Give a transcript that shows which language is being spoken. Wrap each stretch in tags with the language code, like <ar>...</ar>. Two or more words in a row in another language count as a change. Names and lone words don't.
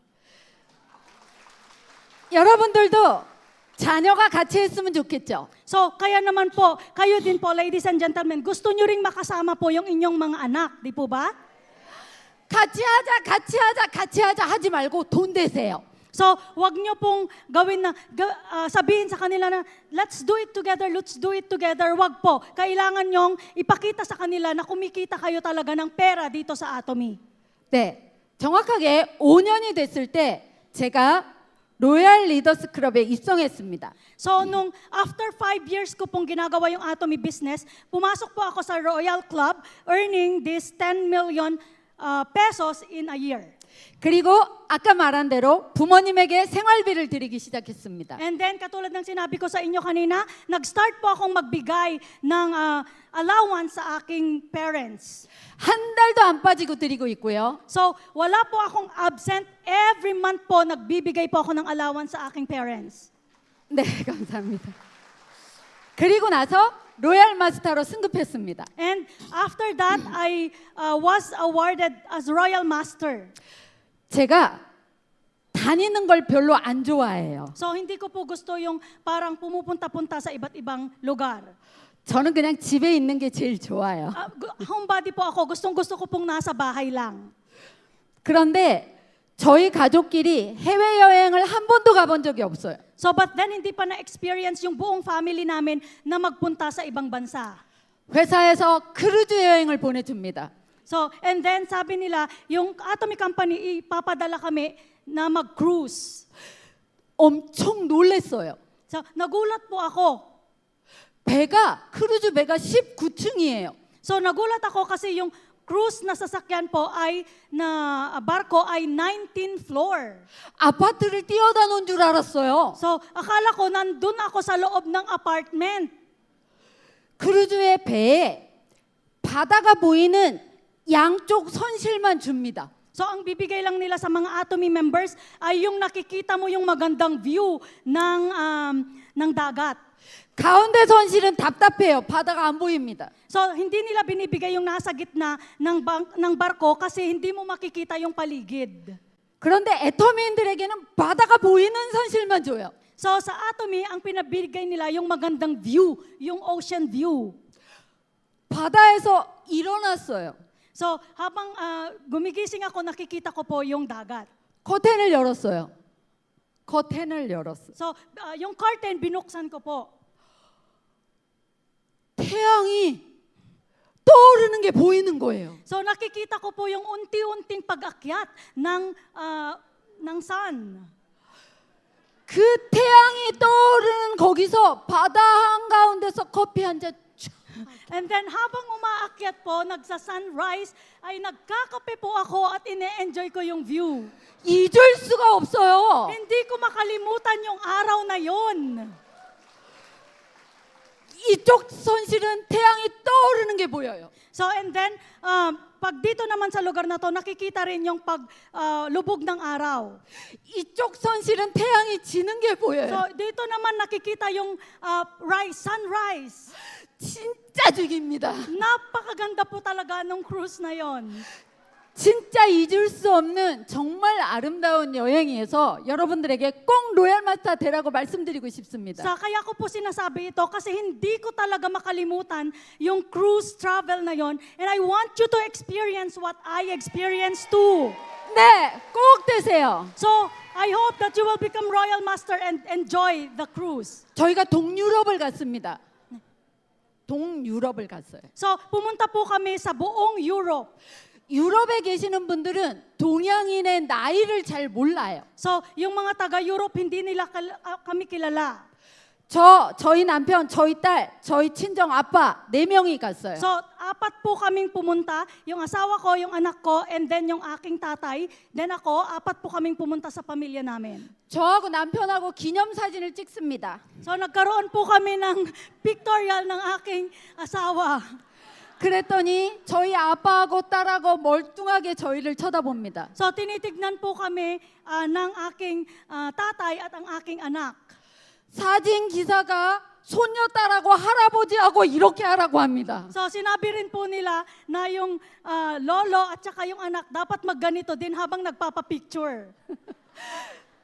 <ko>여러분들도 자녀가 같이 했으면 좋겠죠?</ko> <tl>So, kaya naman po, kayo din po,</tl> <en>ladies and gentlemen,</en> <tl>gusto nyo ring makasama po yung inyong mga anak, di po ba?</tl> <ko>같이 하자 하지 말고 돈 대세요.</ko> <tl>So, wag nyo pong gawin na, sabihin sa kanila na,</tl> <en>let's do it together.</en> <tl>Wag po. Kailangan nyong ipakita sa kanila na kumikita kayo talaga ng pera dito sa Atomy.</tl> <ko>네, 정확하게 5년이 됐을 때 제가 로얄 리더스 클럽에 입성했습니다.</ko> <tl>So, nung after 5 years ko pong ginagawa yung Atomy business, pumasok po ako sa Royal Club,</tl> <en>earning this 10 million pesos in a year.</en> <ko>그리고 아까 말한 대로 부모님에게 생활비를 드리기 시작했습니다.</ko> <en>And then,</en> <tl>katulad ng sinabi ko sa inyo kanina, nag-start po akong magbigay ng allowance sa aking parents.</tl> <ko>한 달도 안 빠지고 드리고 있고요.</ko> <tl>So, wala po akong absent.</tl> <en>Every month</en> <tl>po, nagbibigay po ako ng allowance sa aking parents.</tl> <ko>네, 감사합니다. 그리고 나서 로얄 마스터로 승급했습니다.</ko> <en>And after that, I was awarded as Royal Master.</en> <ko>제가 다니는 걸 별로 안 좋아해요.</ko> <tl>So, hindi ko po gusto yung parang pumupunta-punta sa iba't ibang lugar.</tl> <ko>저는 그냥 집에 있는 게 제일 좋아요.</ko> <tl>Homebody po ako. Gustong-gusto ko pong nasa bahay lang.</tl> <ko>그런데 저희 가족끼리 해외여행을 한 번도 가본 적이 없어요.</ko> <en>So, but then</en> <tl>hindi pa na-experience yung buong family namin na magpunta sa ibang bansa.</tl> <ko>회사에서 크루즈 여행을 보내줍니다.</ko> <en>So, and then</en> <tl>sabi nila, yung Atomy Company, ipapadala kami na mag-cruise.</tl> <ko>엄청 놀랐어요.</ko> <tl>So, nagulat po ako.</tl> <ko>크루즈 배가 19층이에요.</ko> <tl>So, nagulat ako kasi yung cruise na sasakyan po ay, na barko ay 19th floor.</tl> <ko>아파트를 뛰어다 놓은 줄 알았어요.</ko> <tl>So, akala ko nandun ako sa loob ng apartment.</tl> <ko>크루즈의 배에 바다가 보이는 양쪽 선실만 줍니다.</ko> <tl>So, ang bibigay lang nila sa mga Atomy members ay yung nakikita mo yung magandang view ng dagat.</tl> <ko>가운데 선실은 답답해요. 바다가 안 보입니다.</ko> <tl>So, hindi nila binibigay yung nasa gitna ng barko kasi hindi mo makikita yung paligid.</tl> <ko>그런데 애터미인들에게는 바다가 보이는 선실만 줘요.</ko> <tl>So, sa Atomy, ang pinabigay nila yung magandang view, yung</tl> <en>ocean view.</en> <ko>바다에서 일어났어요.</ko> <tl>So, habang gumigising ako, nakikita ko po yung dagat.</tl> <ko>커튼을 열었어요. 커튼을 열었어요.</ko> <tl>So, yung curtain, binuksan ko po.</tl> <ko>태양이 떠오르는 게 보이는 거예요.</ko> <tl>So, nakikita ko po yung unti-unting pag-akyat ng sun.</tl> <ko>그 태양이 떠오르는 거기서 바다 한가운데서 커피 한 잔</ko> <en>And then</en> <tl>habang umaakyat po, nagsa-sunrise, ay nagkakape po ako at ine-enjoy ko yung view.</tl> <ko>잊을 수가 없어요.</ko> <tl>Hindi ko makalimutan yung araw na yon.</tl> <ko>이쪽 선실은 태양이 떠오르는 게 보여요.</ko> <en>So and then,</en> <tl>pag dito naman sa lugar na to, nakikita rin yung paglubog ng araw.</tl> <ko>이쪽 선실은 태양이 지는 게 So 보여요.</ko> <tl>dito naman nakikita yung sunrise.</tl> <ko>진짜 죽입니다.</ko> <tl>Napakaganda po talaga nung cruise na yon.</tl> <ko>진짜 잊을 수 없는 정말 아름다운 여행이어서 여러분들에게 꼭 로얄 마스터 되라고 말씀드리고 싶습니다.</ko> <tl>So kaya ko po sinasabi ito kasi hindi ko talaga makalimutan yung</tl> <en>cruise travel</en> <tl>na yon.</tl> <en>And I want you to experience what I experienced too.</en> <ko>네, 꼭 되세요.</ko> <en>So I hope that you will become Royal Master and enjoy the cruise.</en> <ko>저희가 동유럽을 갔습니다. 동유럽을 갔어요.</ko> <tl>So pumunta po kami sa buong Europe.</tl> <ko>유럽에 계시는 분들은 동양인의 나이를 잘 몰라요.</ko> <tl>So yung mga taga-Europe, hindi nila kami kilala.</tl> <ko>저희 남편, 저희 딸, 저희 친정 아빠 4명이 갔어요.</ko> <tl>So, 4 po kaming pumunta, yung asawa ko, yung anak ko, and then yung aking tatay. Then ako, 4 po kaming pumunta sa pamilya namin.</tl> <ko>저하고 남편하고 기념사진을 찍습니다.</ko> <tl>So, nagkaroon po kami ng pictorial ng aking asawa.</tl> <ko>그랬더니 저희 아빠하고 딸하고 멀뚱하게 저희를 쳐다봅니다.</ko> <tl>So, tinitignan po kami ng aking tatay at ang aking anak.</tl> <ko>사진 기사가 손녀딸하고 할아버지하고 이렇게 하라고 합니다.</ko> <tl>So, sinabi rin po nila na yung lolo at saka yung anak dapat magganito din habang nagpapapicture.</tl>